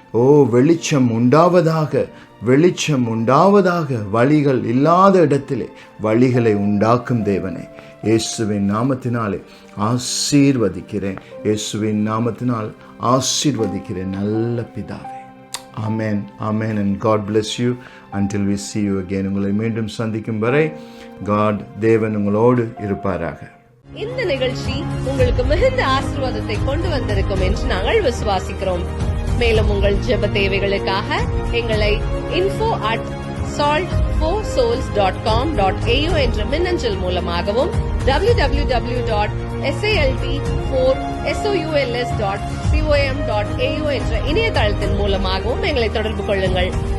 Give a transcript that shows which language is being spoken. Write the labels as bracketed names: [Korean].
[Tamil] ஓ வெளிச்சம் உண்டாவதாக, வெளிச்சம் உண்டாவதாக. வழிகள் இல்லாத இடத்திலே வழிகளை உண்டாக்கும் தேவனே, இயேசுவின் நாமத்தினாலே ஆசீர்வதிக்கிறேன். இயேசுவின் நாமத்தினால் ஆசீர்வதிக்கிறேன் நல்ல பிதாவே. ஆமென், ஆமென். [English] and God bless you until we see you again. [Tamil] உங்களை மீண்டும் சந்திக்கும் வரை God தேவன் உங்களோடு இருப்பாராக. இந்த நிகழ்ச்சி உங்களுக்கு மிகுந்த ஆசீர்வாதத்தை கொண்டு வந்திருக்கும் என்று நாங்கள் விசுவாசிக்கிறோம். மேலும் உங்கள் ஜெப தேவைகளுக்காக எங்களை info@salt4souls.com.au என்ற மின்னஞ்சல் மூலமாகவும் www.salt4souls.com.au என்ற இணையதளத்தின் மூலமாகவும் எங்களை தொடர்பு கொள்ளுங்கள்.